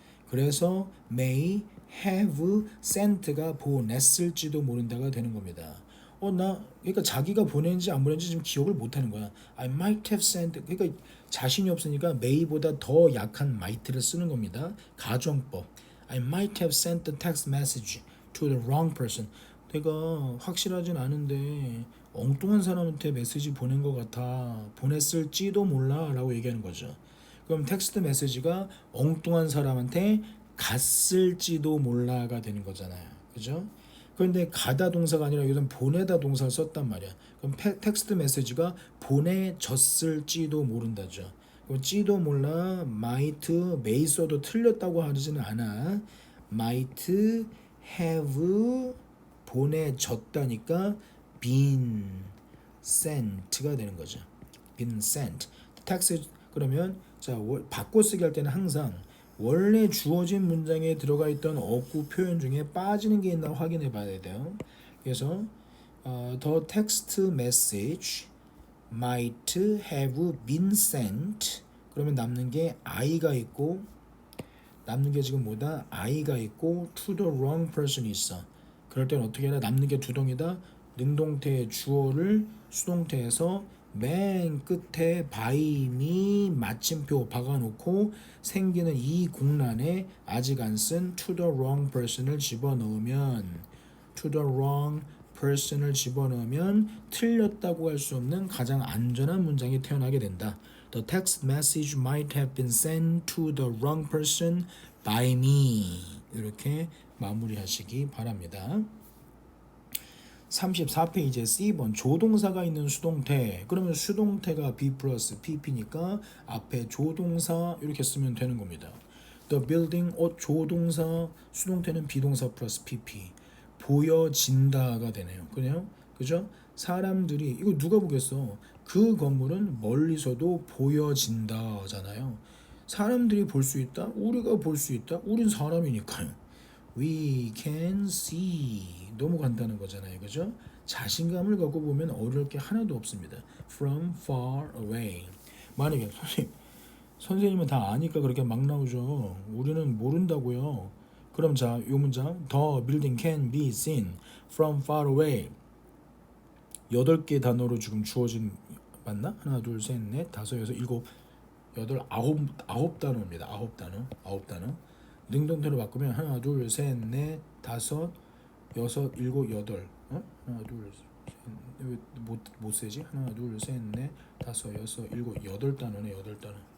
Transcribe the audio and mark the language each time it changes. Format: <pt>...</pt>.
<ko>그래서</ko> <en>may have sent</en> <ko>가 보냈을지도 모른다가 되는 겁니다. 그러니까 자기가 보낸지 안 보낸지 지금 기억을 못 하는 거야.</ko> <en>I might have sent.</en> <ko>그러니까 자신이 없으니까 may보다 더 약한 might를 쓰는 겁니다. 가정법.</ko> <en>I might have sent the text message to the wrong person.</en> <ko>내가 확실하진 않은데 엉뚱한 사람한테 메시지 보낸 것 같아. 보냈을지도 몰라 라고 얘기하는 거죠. 그럼 텍스트 메시지가 엉뚱한 사람한테 갔을지도 몰라가 되는 거잖아요. 그죠? 그런데 가다 동사가 아니라 여기서 보내다 동사를 썼단 말이야. 그럼 텍스트 메시지가 보내졌을지도 모른다죠. 찌도 몰라, might, may 써도 틀렸다고 하지는 않아. might have 보내졌다니까 been sent가 되는 거죠.</ko> <en>been sent.</en> <ko>텍스트 그러면 자 바꿔쓰기 할 때는 항상 원래 주어진 문장에 들어가 있던 어구 표현 중에 빠지는 게 있나 확인해 봐야 돼요. 그래서</ko> <en>the text message might have been sent</en> <ko>그러면 남는 게 I가 있고 남는 게 지금 뭐다?</ko> <en>I가 있고 to the wrong person이 있어.</en> <ko>그럴 때는 어떻게 해야 남는 게 두 동이다? 능동태의 주어를 수동태에서 맨 끝에 by me 마침표 박아놓고 생기는 이 공란에 아직 안 쓴</ko> <en>to the wrong person</en> <ko>을 집어넣으면 to the wrong person을 집어넣으면 틀렸다고 할 수 없는 가장 안전한 문장이 태어나게 된다.</ko> <en>The text message might have been sent to the wrong person by me.</en> <ko>이렇게 마무리하시기 바랍니다. 34페이지에 C번 조동사가 있는 수동태. 그러면 수동태가 be 플러스 pp니까 앞에 조동사 이렇게 쓰면 되는 겁니다. The building 조동사 수동태는 비동사 플러스 pp. 보여진다가 되네요. 그래요? 그죠? 사람들이 이거 누가 보겠어? 그 건물은 멀리서도 보여진다잖아요. 사람들이 볼 수 있다? 우리가 볼 수 있다? 우린 사람이니까요.</ko> <en>We can see.</en> <ko>너무 간단한 거잖아요. 그죠? 자신감을 갖고 보면 어려울 게 하나도 없습니다.</ko> <en>From far away.</en> <ko>만약에 선생님은 다 아니까 그렇게 막 나오죠. 우리는 모른다고요. 그럼 자, 이 문장</ko> <en>The building can be seen from far away.</en> <ko>8개 단어로 지금 주어진 맞나? 하나, 둘, 셋, 넷, 다섯, 여섯, 일곱, 여덟, 아홉 단어입니다. 아홉 단어. 능동태로 바꾸면 하나, 둘, 셋, 넷, 다섯, 여섯, 일곱, 여덟. 하나, 둘, 셋, 못 세지? 하나, 둘, 셋, 넷, 다섯, 여섯, 일곱, 여덟 단어네. 여덟 단어.</ko>